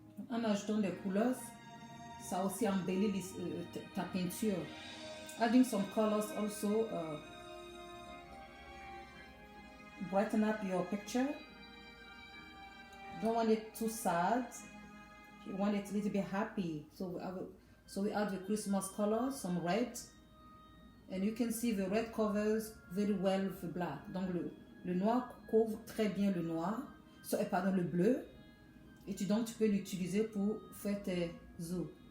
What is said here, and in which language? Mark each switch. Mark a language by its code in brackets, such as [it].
[fr] En ajoutant des couleurs, ça aussi embellit ta peinture. [en] Adding some colors also brighten up your picture. Don't want it too sad. You want it a little bit happy. So we add the Christmas colors, some red. And you can see the red covers very well with the black. [fr] Donc le noir couvre très bien le noir. Pardon, le bleu. Et donc tu peux l'utiliser pour faire tes os.